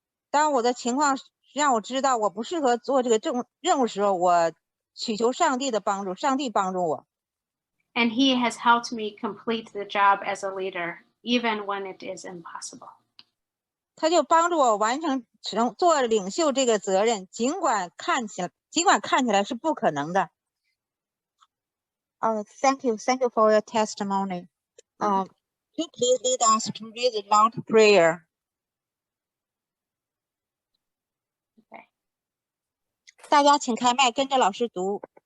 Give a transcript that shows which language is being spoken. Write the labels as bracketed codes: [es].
[zh] 当我的情况让我知道我不适合做这个任务时候，我祈求上帝的帮助，上帝帮助我。 [en] And he has helped me complete the job as a leader, even when it is impossible. 他就帮助我完成做领袖这个责任，尽管看起来是不可能的。 Thank you for your testimony. Could you please lead us to read the Lord's Prayer? Okay. [zh] 大家请开麦，跟着老师读。